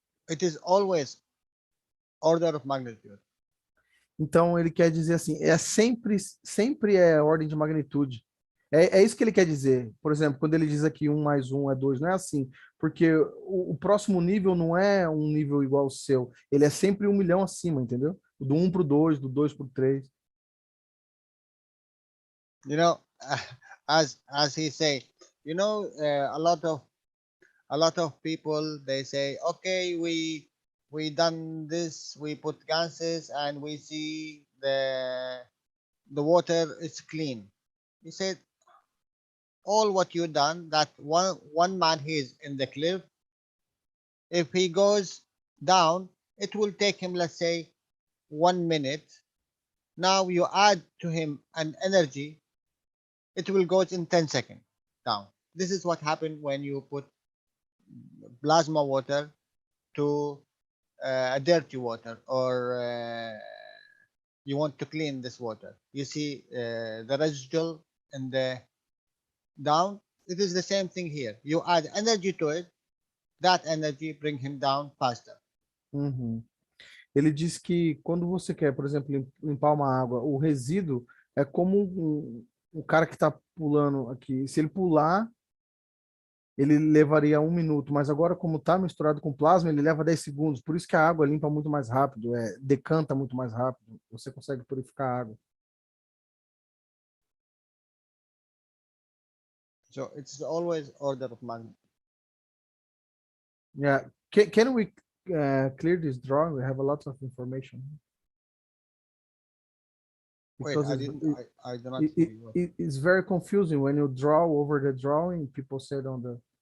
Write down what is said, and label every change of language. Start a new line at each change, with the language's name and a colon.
English: It is always order of magnitude.
Portuguese: Então ele quer dizer assim, sempre é ordem de magnitude. É isso que ele quer dizer. Por exemplo, quando ele diz aqui 1 mais 1 é 2, não é assim, porque o próximo nível não é um nível igual ao seu, ele é sempre 1 milhão acima, entendeu? Do 1 para o 2, do 2 para o 3.
English: You know, as he say, you know, a lot of people, they say, okay, we done this, we put gases and we see the water is clean. He said, all what you done, that one man he is in the cliff, if he goes down, it will take him, let's say, 1 minute. Now you add to him an energy, it will go in 10 seconds down. This is what happened when you put plasma water to a dirty water, or you want to clean this water. You see the residual in the down. It is the same thing here. You add energy to it, that energy bring him down faster.
Portuguese: Ele diz que quando você quer, por exemplo, limpar uma água, o resíduo é como o cara que está pulando aqui. Se ele pular, ele levaria 1 minuto, mas agora, como está misturado com plasma, ele leva 10 segundos. Por isso que a água limpa muito mais rápido, decanta muito mais rápido. Você consegue purificar a água.
English: So it's always order of magnitude. Yeah. Can we clear this drawing? We have a lot of information. Because wait, I do not see it's very confusing when you draw over the drawing. People said on the.